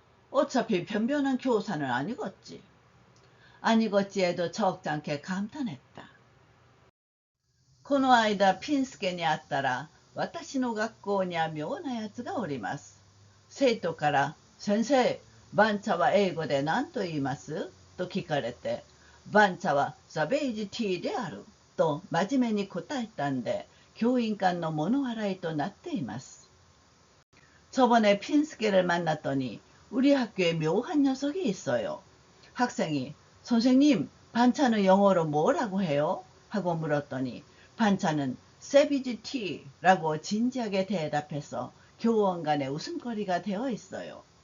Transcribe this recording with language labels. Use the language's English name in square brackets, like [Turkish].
[Korean] 어차피 변변한 교사는 아니겠지. 아니겠지 해도 적잖게 감탄했다. [Japanese] この間ピンスケに会ったら、私の学校には妙なやつがおります。生徒から、先生、番茶は英語で何と言いますと聞かれて、番茶はザベージティーであると真面目に答えたんで、教員間の物笑いとなっています。 [Korean] 저번에 핀스케를 만났더니 우리 학교에 묘한 녀석이 있어요. 학생이 선생님 반찬은 영어로 뭐라고 해요? 하고 물었더니 반찬은 세비지 티라고 진지하게 대답해서 교원 간에 웃음거리가 되어 있어요.